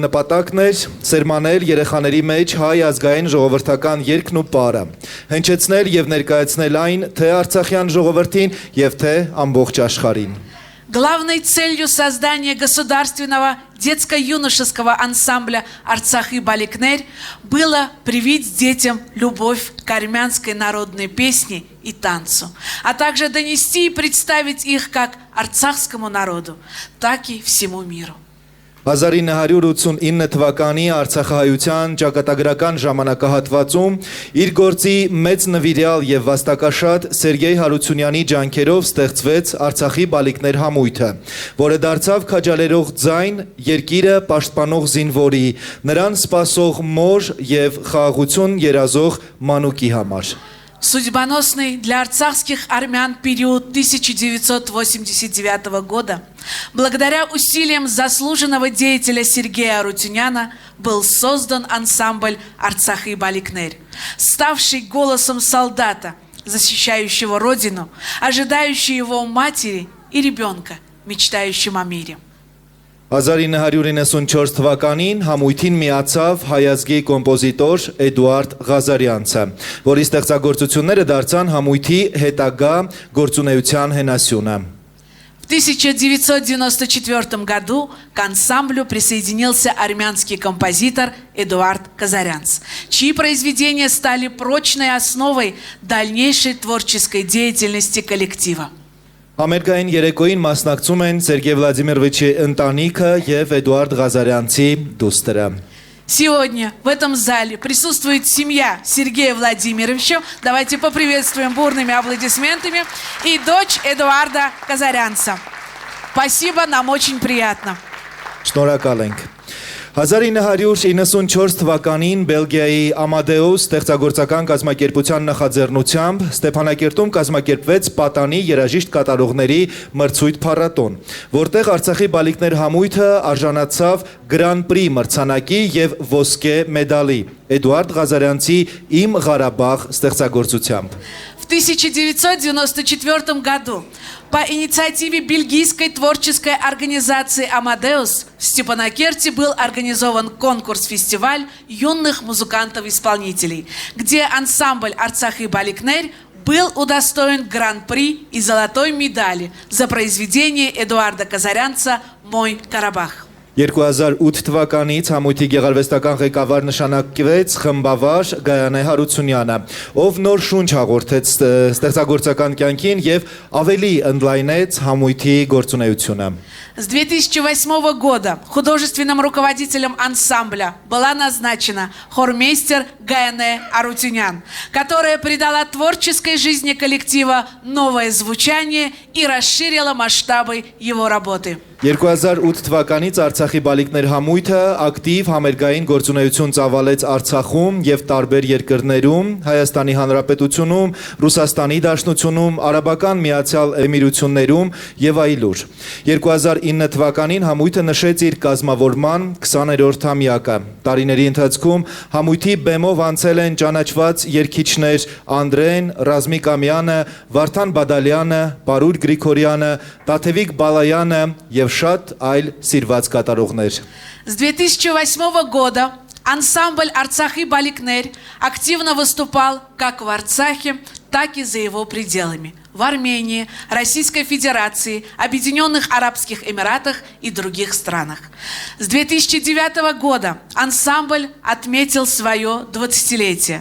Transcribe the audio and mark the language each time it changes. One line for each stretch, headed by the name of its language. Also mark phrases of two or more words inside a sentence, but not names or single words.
Armenian: նպատակն էր սերմանել երեխաների մեջ հայ ազգային ժողովրդական երգն ու պարը, հնչեցնել եւ ներկայացնել այն թե արցախյան ժողովրդին եւ թե ամբողջ աշխարհին։
Russian: Главной целью создания государственного детско-юношеского ансамбля «Арцах и Баликнер» было привить детям любовь к армянской народной песне и танцу, а также донести и представить их как арцахскому народу, так и всему миру.
Armenian: 1989 թվականի Արցախահայության ճակատագրական ժամանակահատվածում իր գործի մեծ նվիրյալ եւ վաստակաշատ Սերգեյ Հարությունյանի ջանքերով ստեղծվեց Արցախի բալիկներ համույթը, որը դարձավ քաջալերող ձայն երկիրը պաշտպանող զինվորի, նրան սպասող մոր եւ խաղաղություն երազող մանուկի համար։
Russian: Судьбоносный для арцахских армян период 1989 года, благодаря усилиям заслуженного деятеля Сергея Арутюняна, был создан ансамбль «Арцах и Баликнер», ставший голосом солдата, защищающего родину, ожидающего его матери и ребенка, мечтающим о мире.
Armenian: 1994 թվականին համույթին միացավ հայազգի կոմպոզիտոր Էդուարդ Ղազարյանցը, որի ստեղծագործությունները դարձան համույթի հետագա գործունեության հենասյունը։
Russian: В 1994 году к ансамблю присоединился армянский композитор Эдуард Казарянц, чьи произведения стали прочной основой дальнейшей творческой деятельности коллектива.
Armenian: Համերգային երեկոյին մասնակցում են Սերգեյ Վլադիմիրովիչի ընտանիքը եւ Էդուարդ Ղազարյանցի դուստրը։
Russian: Сегодня в этом зале присутствует семья Сергея Владимировича. Давайте поприветствуем бурными аплодисментами. И дочь Эдуарда Казарянца. Спасибо, нам очень приятно.
Armenian: Շնորհակալ ենք։ 1994 թվականին Բելգիայի Ամադեուս ստեղծագործական կազմակերպության նախաձեռնությամբ Ստեփանակերտում կազմակերպվեց պատանի երաժիշտ կատարողների մրցույթ փառատոն, որտեղ Արցախի բալիկներ համույթը արժանացավ Grand Prix մրցանակի եւ ոսկե մեդալի Էդուարդ Ղազարյանցի Իմ Ղարաբաղ ստեղծագործությամբ։
Russian: В 1994 году по инициативе бельгийской творческой организации «Амадеус» в Степанакерте был организован конкурс-фестиваль юных музыкантов-исполнителей, где ансамбль «Арцах и Баликнер» был удостоен гран-при и золотой медали за произведение Эдуарда Казарянца «Мой Карабах».
Armenian: 2008 թվականից համույթի գեղարվեստական ղեկավար նշանակվեց խմբավար Գայանե Հարությունյանը, ով нոր շունչ հաղորդեց ստեղծագործական կյանքին եւ ավելի ընդլայնեց համույթի գործունեությունը։
Russian: С 2008 года художественным руководителем ансамбля была назначена хормейстер Гаяне Арутюнян, которая придала творческой жизни коллектива новое звучание и расширила масштабы его работы.
Armenian: 2008 թվականից Արցախի բալիկներ համույթը ակտիվ համերգային գործունեություն ծավալեց Արցախում եւ տարբեր երկրներում, Հայաստանի Հանրապետությունում, Ռուսաստանի Դաշնությունում, Արաբական Միացյալ Էմիրություններում եւ այլուր։ 2009 թվականին համույթը նշեց իր կազմավորման 20-րդ-ամյակը։ Տարիների ընթացքում համույթի բեմով անցել են ճանաչված երգիչներ Անդրեն, Ռազմիկ Ամյանը, Վարդան Բադալյանը, Պարուր Գրիգորյանը, Տաթևիկ Բալայանը եւ շատ այլ սիրված կատարողներ։
Russian: С 2008 года ансамбль «Арцах и Баликнер» активно выступал как в Арцахе, так и за его пределами. В Армении, Российской Федерации, Объединенных Арабских Эмиратах и других странах. С 2009 года ансамбль отметил свое 20-летие.